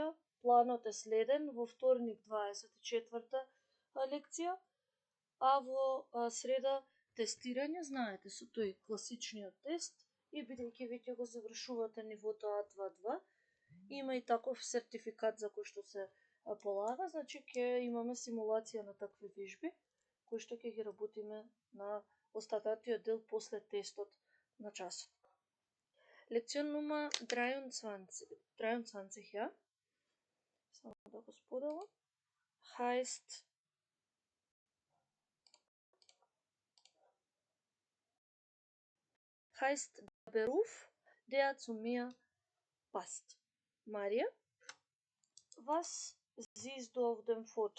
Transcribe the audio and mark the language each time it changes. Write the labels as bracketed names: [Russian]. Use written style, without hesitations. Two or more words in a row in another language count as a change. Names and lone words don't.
[Macedonian] Планот е следен: во вторник 24-та лекција, а во среда тестирање, знаете, со тој класичниот тест, и бидејќи веќе го завршувате нивото А2-2, има и таков сертификат за кој што се полага, значи ќе имаме симулација на такви вежби, кои што ќе ги работиме на остататиот дел после тестот на часот. [German] Лекцион Nummer 23, ja, [Macedonian] само да го споделам, [German] heißt der Beruf, der zu mir passt. Maria, was siehst du auf dem Foto?